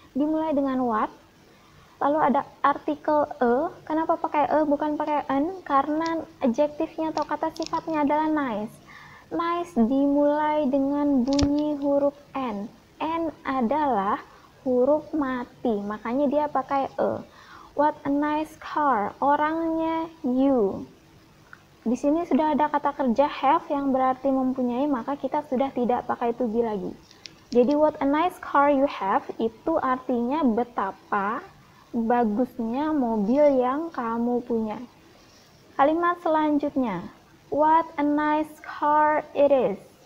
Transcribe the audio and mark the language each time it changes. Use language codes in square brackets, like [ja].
[id] Dimulai dengan what, lalu ada artikel a. Kenapa pakai a bukan pakai an? Karena adjektifnya atau kata sifatnya adalah nice. Nice dimulai dengan bunyi huruf n. N adalah huruf mati, makanya dia pakai a. [en] What a nice car, [id] orangnya [en] you. [id] Di sini sudah ada kata kerja have yang berarti mempunyai, maka kita sudah tidak pakai to be lagi. Jadi [en] what a nice car you have [id] itu artinya betapa bagusnya mobil yang kamu punya. Kalimat selanjutnya, [en] what a nice car it is.